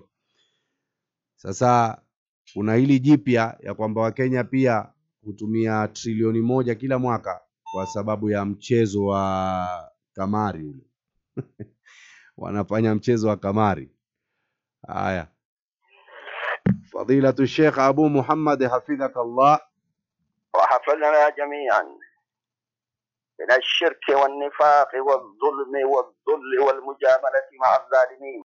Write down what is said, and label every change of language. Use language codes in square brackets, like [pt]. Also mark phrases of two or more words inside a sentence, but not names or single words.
[sw] Sasa kuna hili jipya ya kwamba Wakenya pia hutumia trilioni 1 kila mwaka kwa sababu ya mchezo wa kamari ule. Wanafanya mchezo wa kamari. Haya, fadilatu Sheikh Abu Muhammad hafidhakallah [ar] وحفظنا جميعا من الشرك والنفاق والظلم والذل والمجاملة مع الظالمين.